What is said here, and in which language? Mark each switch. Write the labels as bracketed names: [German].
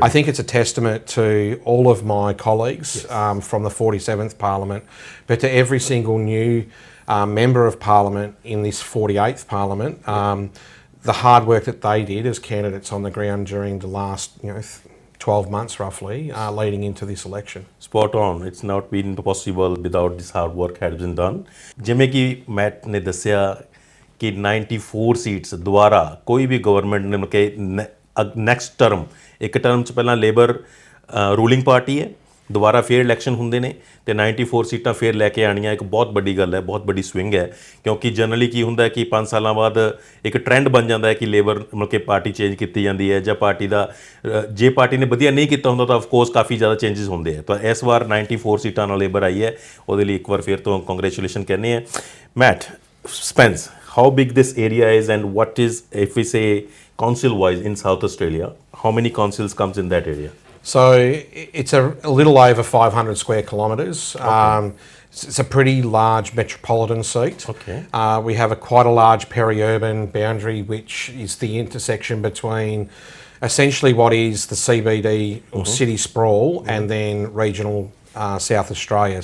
[English] I think it's a testament to all of my colleagues from the 47th Parliament, but to every single new member of Parliament in this 48th Parliament, the hard work that they did as candidates on the ground during the last 12 months roughly leading into this election. Spot on. It's not been possible without this hard work had been done. [Punjabi] ਜਿਵੇਂ ਕਿ mat ਨੇ ਦੱਸਿਆ ਕਿ 94 seats ਦੁਆਰਾ ਕੋਈ ਵੀ government ਨੇ ਕਿ next term ਇੱਕ ਟਰਮ 'ਚ ਪਹਿਲਾਂ ਲੇਬਰ ਰੂਲਿੰਗ ਪਾਰਟੀ ਹੈ ਦੁਬਾਰਾ ਫੇਰ ਇਲੈਕਸ਼ਨ ਹੁੰਦੇ ਨੇ ਤੇ 94 ਸੀਟਾਂ ਫੇਰ ਲੈ ਕੇ ਆਣੀਆਂ ਇੱਕ ਬਹੁਤ ਵੱਡੀ ਗੱਲ ਹੈ ਬਹੁਤ ਵੱਡੀ ਸਵਿੰਗ ਹੈ ਕਿਉਂਕਿ ਜਨਰਲੀ ਕੀ ਹੁੰਦਾ ਹੈ ਕਿ 5 ਸਾਲਾਂ ਬਾਅਦ ਇੱਕ ਟ੍ਰੈਂਡ ਬਣ ਜਾਂਦਾ ਹੈ ਕਿ ਲੇਬਰ ਮਤਲਬ ਕਿ ਪਾਰਟੀ ਚੇਂਜ ਕੀਤੀ ਜਾਂਦੀ ਹੈ ਜਾਂ ਪਾਰਟੀ ਦਾ ਜੇ ਪਾਰਟੀ ਨੇ ਵਧੀਆ ਨਹੀਂ ਕੀਤਾ ਹੁੰਦਾ ਤਾਂ ਆਫ ਕੋਰਸ ਕਾਫੀ ਜ਼ਿਆਦਾ ਚੇਂਜਸ ਹੁੰਦੇ ਆ ਤਾਂ ਇਸ ਵਾਰ 94 ਸੀਟਾਂ ਨਾਲ ਲੇਬਰ ਆਈ ਹੈ ਉਹਦੇ ਲਈ ਇੱਕ ਵਾਰ ਫੇਰ ਤੋਂ ਕੰਗ੍ਰੈਚੁਲੇਸ਼ਨ ਕਹਿੰਦੇ ਆ mat ਸਪੈਂਸ [English] how big this area is and what is if we say council wise in South Australia how many councils comes in that area? So it's a little over 500 square kilometres. It's a pretty large metropolitan seat. We have quite a large peri-urban boundary which is the intersection between essentially what is the CBD or city sprawl and then regional South Australia.